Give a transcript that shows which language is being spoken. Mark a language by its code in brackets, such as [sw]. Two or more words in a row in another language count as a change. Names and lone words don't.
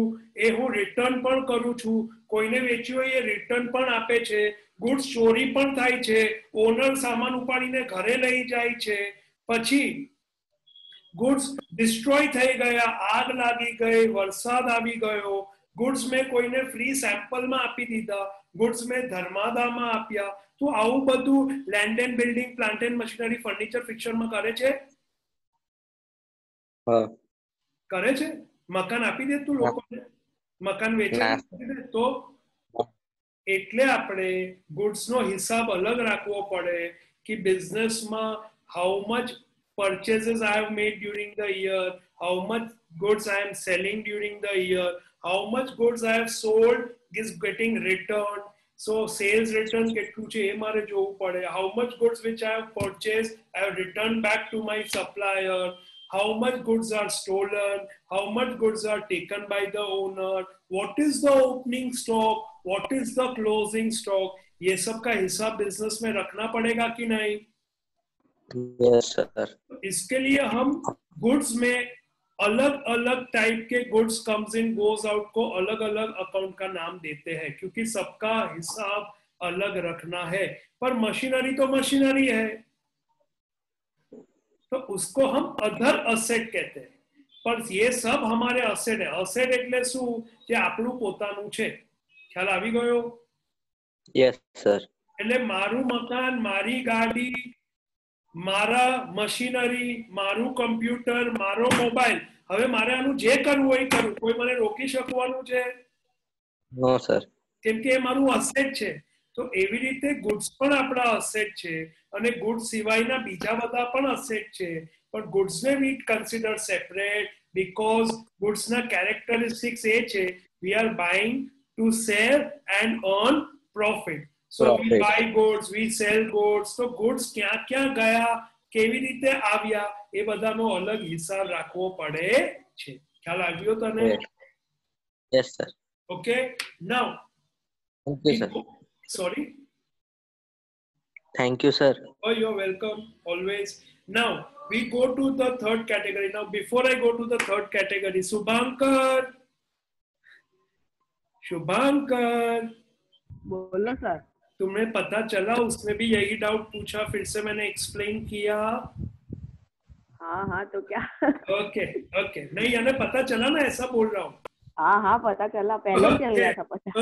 [gu] એ હું રિટર્ન પણ કરું છું, કોઈને વેચ્યું હોય એ રિટર્ન પણ આપે છે, ગુડ્સ ચોરી પણ થાય છે, ઓનર સામાન ઉપાડીને ઘરે લઈ જાય છે, પછી ગુડ્સ ડિસ્ટ્રોય થઈ ગયા, આગ લાગી ગઈ, વરસાદ આવી ગયો, ગુડ્સ મેં કોઈને ફ્રી સેમ્પલમાં આપી દીધા, ગુડ્સ મેં ધર્માદામાં આપ્યા, તો આવું બધું [en] land and building, plant and machinery, [gu] ફર્નિચર, ફિક્સરમાં કરે છે? કરે છે? મકાન આપી દે તું લોકોને, મકાન વેચે તો એટલે આપણે ગુડ્સ નો હિસાબ અલગ રાખવો પડે કે બિઝનેસમાં [en] how much purchases I have made during the year, how much goods I am selling during the year, how much goods I have sold is getting returned. [gu] So [en] sales return [gu] કેટલું છે એ મારે જોવું પડે. [en] How much goods which I have purchased I have returned back to my supplier. How much goods are stolen, how much goods are taken by the owner, what is the opening stock, what is the closing stock, [hi] ये सब का हिसाब बिजनेस में रखना पड़ेगा कि नहीं? [en] yes sir. [hi] इसके लिए हम गुड्स में अलग अलग टाइप के गुड्स [en] comes in goes out [hi] को अलग अलग अकाउंट का नाम देते हैं, क्योंकि सबका हिसाब अलग रखना है। पर मशीनरी तो मशीनरी है, तो उसको हम [en] other asset [hi] कहते हैं। पर ये सब हमारे असेट है। असेट [gu] એટલે શું? જે આપણું પોતાનું છે। ખ્યાલ આવી ગયો? [en] yes sir. [gu] એટલે મારું મકાન, મારી ગાડી, મારા મશીનરી, મારું કમ્પ્યુટર, મારો મોબાઈલ, હવે મારે આનું જે કરવું હોય કરું, કોઈ મને રોકી શકવાનું છે? [en] no sir. [gu] કેમ કે એ મારું અસેટ છે। તો એવી રીતે ગુડ્સ પણ આપણા અસેટ છે, અને ગુડ્સ સિવાયના બીજા બધા પણ અસેટ છે, પણ ગુડ્સને [en] we consider separate because [gu] ગુડ્સના કેરેક્ટરિસ્ટિક્સ એ છે [en] we are buying to sell and earn profit. So we buy goods, we sell goods. [gu] તો goods ક્યાં ક્યાં ગયા, કેવી રીતે આવ્યા, એ બધાનો અલગ હિસાબ રાખવો પડે છે। ખ્યાલ આવ્યો તને? [en] yes sir. Okay, now okay sir. sorry, Thank you, sir. Oh, you're welcome, always. Now, we go to the third category. Now, before I go to the third category, Subhankar. शुभांकर, [hi] बोलो सर। तुम्हें पता चला उसने भी यही डाउट पूछा, फिर से मैंने एक्सप्लेन किया। हाँ हाँ, तो क्या? ओके ओके, नहीं यानी पता चला ना, ऐसा बोल रहा हूँ। हाँ हाँ, पता चला, पहले चल गया था पता।